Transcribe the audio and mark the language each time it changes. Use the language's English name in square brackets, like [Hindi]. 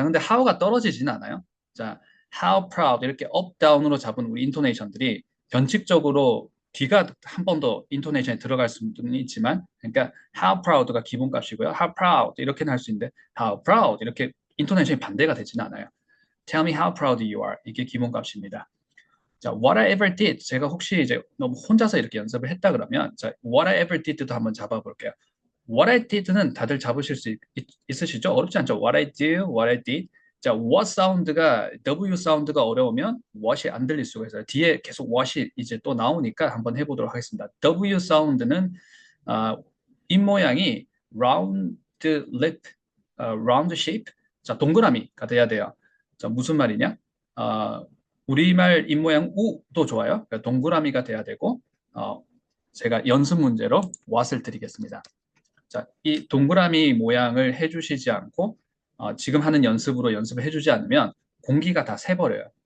[Korean] 자, 근데 how가 떨어지지는 않아요. 자, how proud 이렇게 up, down으로 잡은 우리 인토네이션들이 변칙적으로 뒤가 한 번 더 인토네이션에 들어갈 수는 있지만, 그러니까 how proud가 기본값이고요. how proud 이렇게는 할 수 있는데 how proud 이렇게 인토네이션이 반대가 되지는 않아요. [English] Tell me how proud you are [Korean] 이게 기본값입니다. [English] 자, what I ever did. [Korean] 제가 혹시 이제 너무 혼자서 이렇게 연습을 했다 그러면, 자, what I ever did도 한번 잡아볼게요. [English] What I did [Korean] 는 다들 잡으실 수 있으시죠? 어렵지 않죠? [English] What I do, what I did. [Korean] 자, what 사운드가 W 사운드가 어려우면 what이 안 들릴 수가 있어요. 뒤에 계속 what이 이제 또 나오니까 한번 해보도록 하겠습니다. W 사운드는 입 모양이 round lip, round shape. 자, 동그라미가 돼야 돼요. 자, 무슨 말이냐? 우리말 입 모양 우도 좋아요. 그러니까 동그라미가 돼야 되고 제가 연습 문제로 what을 드리겠습니다. 자, 이 동그라미 모양을 해주시지 않고 지금 하는 연습으로 연습을 해주지 않으면 공기가 다 새버려요.